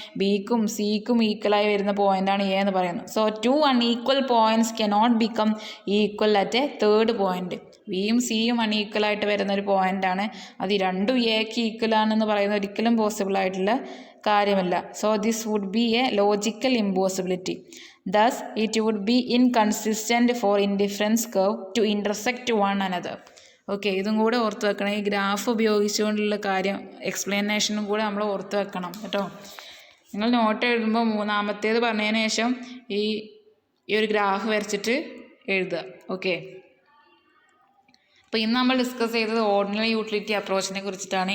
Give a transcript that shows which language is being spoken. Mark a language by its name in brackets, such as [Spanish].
[Malayalam] ബിക്കും സിക്കും ഈക്വലായി വരുന്ന പോയിൻ്റാണ് എ എന്ന് പറയുന്നത്. [English] So 2 unequal points cannot become equal at a third point. [Malayalam] ബിയും സിയും അൺഈക്വലായിട്ട് വരുന്ന ഒരു പോയിൻ്റാണ്, അത് രണ്ടും എക്ക് ഈക്വലാണെന്ന് പറയുന്നത് ഒരിക്കലും പോസിബിൾ ആയിട്ടുള്ള കാര്യമല്ല. [English] So this would be a logical impossibility. Thus, it would be inconsistent for indifference curve to intersect one another. [Malayalam] Okay, ഇതും കൂടെ ഓർത്ത് വെക്കണം. ഈ ഗ്രാഫ് ഉപയോഗിച്ചുകൊണ്ടുള്ള കാര്യം എക്സ്പ്ലനേഷനും കൂടെ നമ്മൾ ഓർത്ത് വെക്കണം കേട്ടോ. നിങ്ങൾ നോട്ട് എഴുതുമ്പോൾ മൂന്നാമത്തേത് പറഞ്ഞതിന് ശേഷം ഈ ഒരു ഗ്രാഫ് വരച്ചിട്ട് എഴുതുക. ഓക്കെ. അപ്പോൾ ഇന്ന് നമ്മൾ ഡിസ്കസ് ചെയ്തത് ഓർഡിനൽ യൂട്ടിലിറ്റി അപ്രോച്ചിനെ കുറിച്ചിട്ടാണ്.